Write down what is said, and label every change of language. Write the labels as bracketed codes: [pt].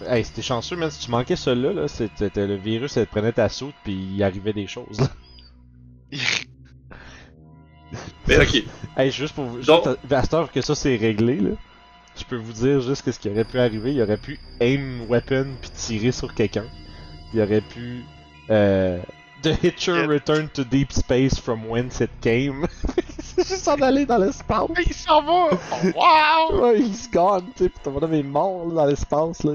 [fr] Hey, c'était chanceux, même si tu manquais celui-là, là, c'était le virus, elle prenait ta saute, puis il arrivait des choses. Là. Mais ok. Hey, juste pour vous. Donc- Juste à cette heure que ça c'est réglé, là. Je peux vous dire juste ce qui aurait pu arriver. Il aurait pu aim weapon puis tirer sur quelqu'un. Il aurait pu. [en] The Hitcher return to deep space from whence it came. [fr] C'est juste en aller dans l'espace. Il s'en va! Oh, wow! Ouais, [en] he's gone, [fr] tu sais. Pis ton bonhomme est mort là, dans l'espace, là.